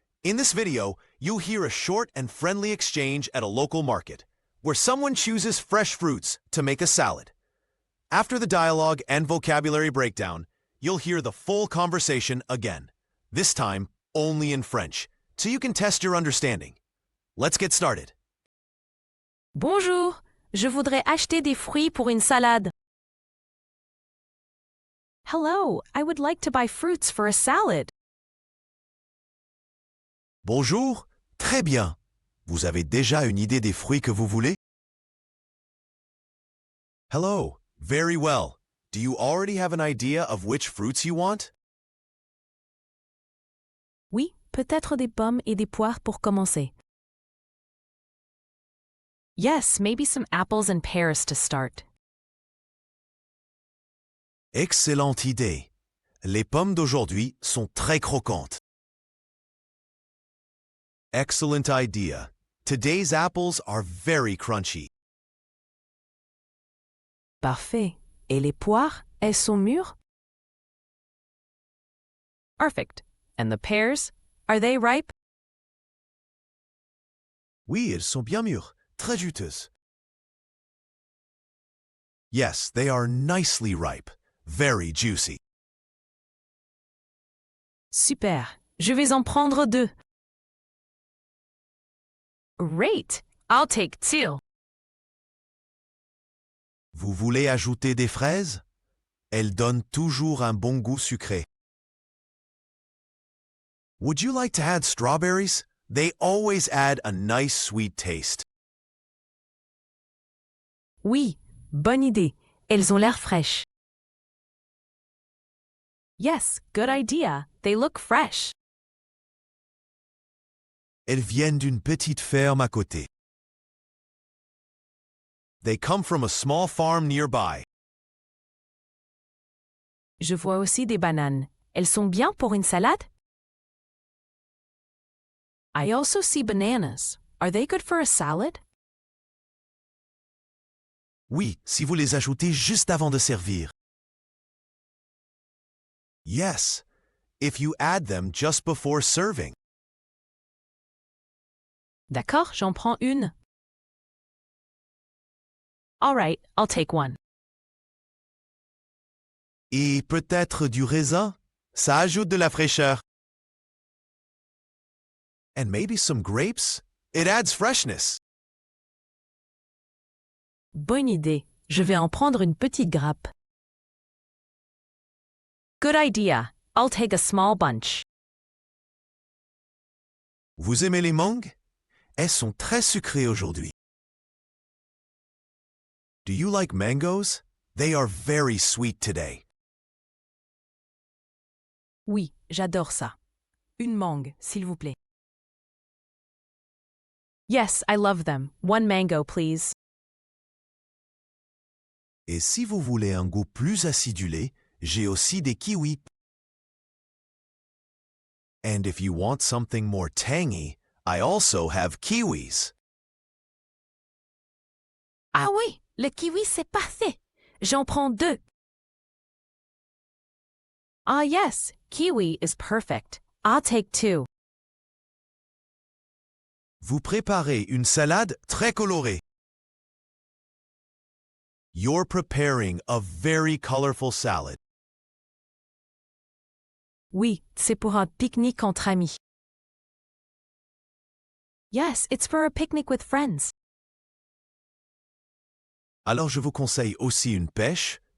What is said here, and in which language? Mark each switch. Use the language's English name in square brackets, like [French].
[English] In this video, you'll hear a short and friendly exchange at a local market, where someone chooses fresh fruits to make a salad. After the dialogue and vocabulary breakdown, you'll hear the full conversation again, this time only in French, so you can test your understanding. Let's get started. [French] Bonjour, je voudrais acheter des fruits pour une salade. [English] Hello, I would like to buy fruits for a salad. [French] Bonjour, très bien. Vous avez déjà une idée des fruits que vous voulez? [English] Hello, very well. Do you already have an idea of which fruits you want? [French] Oui, peut-être des pommes et des poires pour commencer. [English] Yes, maybe some apples and pears to start. [French] Excellente idée. Les pommes d'aujourd'hui sont très croquantes. [English] Excellent idea. Today's apples are very crunchy. [French] Parfait. Et les poires, elles sont mûres? [English] Perfect. And the pears, are they ripe? [French] Oui, elles sont bien mûres, très juteuses. [English] Yes, they are nicely ripe, very juicy. [French] Super. Je vais en prendre deux. [English] Great. I'll take two. [French] Vous voulez ajouter des fraises? Elles donnent toujours un bon goût sucré. [English] Would you like to add strawberries? They always add a nice sweet taste. [French] Oui, bonne idée. Elles ont l'air fraîches. [English] Yes, good idea. They look fresh. [French] Elles viennent d'une petite ferme à côté. [English] They come from a small farm nearby. [French] Je vois aussi des bananes. Elles sont bien pour une salade? [English] I also see bananas. Are they good for a salad? [French] Oui, si vous les ajoutez juste avant de servir. [English] Yes, if you add them just before serving. [French] D'accord, j'en prends une. [English] All right, I'll take one. [French] Et peut-être du raisin? Ça ajoute de la fraîcheur. [English] And maybe some grapes? It adds freshness. [French] Bonne idée. Je vais en prendre une petite grappe. [English] Good idea. I'll take a small bunch. [French] Vous aimez les mangues? Elles sont très sucrées aujourd'hui. [English] Do you like mangoes? They are very sweet today. [French] Oui, j'adore ça. Une mangue, s'il vous plaît. [English] Yes, I love them. One mango, please. [French] Et si vous voulez un goût plus acidulé, j'ai aussi des kiwis. [English] And if you want something more tangy, I also have kiwis. [French] Ah oui, le kiwi, c'est parfait. J'en prends deux. [English] Ah yes, kiwi is perfect. I'll take two. [French] Vous préparez une salade très colorée. [English] You're preparing a very colorful salad. [French] Oui, c'est pour un pique-nique entre amis. [English] Yes, it's for a picnic with friends. [French] Alors je vous conseille aussi une pêche.